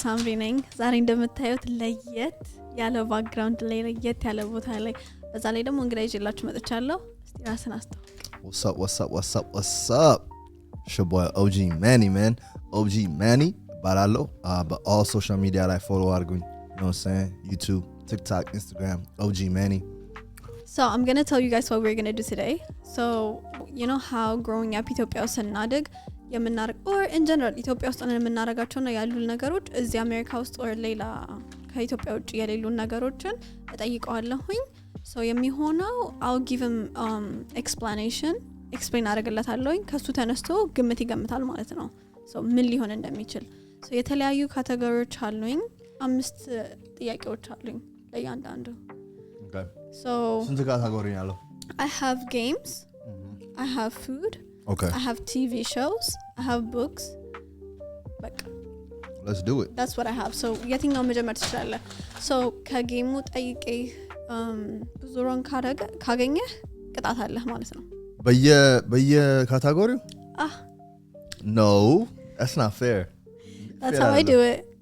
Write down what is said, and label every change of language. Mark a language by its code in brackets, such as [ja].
[am] ሳምሪ ነኝ። ዛሬ እንደምታዩት ለየት ያለ ባክግራውንድ ላይ ለየት ያለ ቦታ ላይ በዛ ላይ ደግሞ እንግዳ ይዤላችሁ መጥቻለሁ። እስቲ ራስን አስተዋውቅ። [en] What's up? It's your boy OG Manny, man. OG Manny. Baralo. But all social media like follow aduguኝ. You know what I'm saying? YouTube, TikTok, Instagram. OG Manny. So I'm going to tell you guys what we're going to do today. So you know how growing up [am] Ethiopia ውስጥ ስናድግ የምናረግ [en] or in general [am] ኢትዮጵያ ውስጥ የምናረጋቸው ነው ያሉ ነገሮች እዚህ አሜሪካ ውስጥ or ሌላ ከኢትዮጵያ ውጭ የሌሉ ነገሮችን እጠይቀዋለሁኝ። So የሚሆነው [en] I'll give him explanation [am] explain አደርግለታለሁኝ ከሱ ተነስቶ ግምት ይገምታል ማለት ነው። So ምን ሊሆን እንደሚችል So የተለያዩ ካቴጎሪዎች አሉኝ 5 ጥያቄዎች አሉኝ ለእያንዳንዱ። [en] Okay. So [am] ስንት ካቴጎሪ ያለው? [en] I have games, I have food, Okay. I have TV shows, I have books. Like Let's do it. that's what I have. [am] So የትኛው መጀመር ትችላለህ? So ከጌሙ ጠይቄ ብዙ ሮን ካገኘህ ቅጣት አለህ ማለት ነው። በየ ካቴጎሪው? [en] No, that's not fair. That's how I do it.